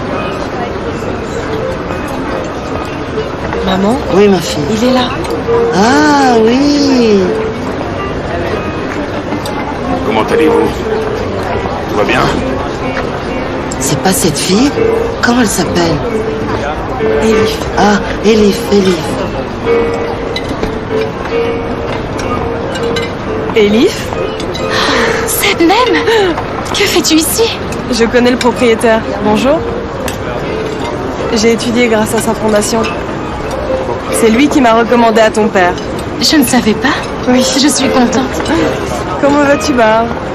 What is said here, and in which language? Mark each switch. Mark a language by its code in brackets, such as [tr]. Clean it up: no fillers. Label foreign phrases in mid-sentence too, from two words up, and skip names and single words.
[fr] Maman? Oui, ma fille. Il est là. Ah, oui. Comment allez-vous? Tout va bien? C'est pas cette fille? Comment elle s'appelle? Elif. Ah, Elif. Elif? Cette même? Que fais-tu ici? Je connais le propriétaire. Bonjour. J'ai étudié grâce à sa fondation. C'est lui qui m'a recommandé à ton père. Je ne savais pas. Oui. Je suis contente. Comment vas-tu, Barbe?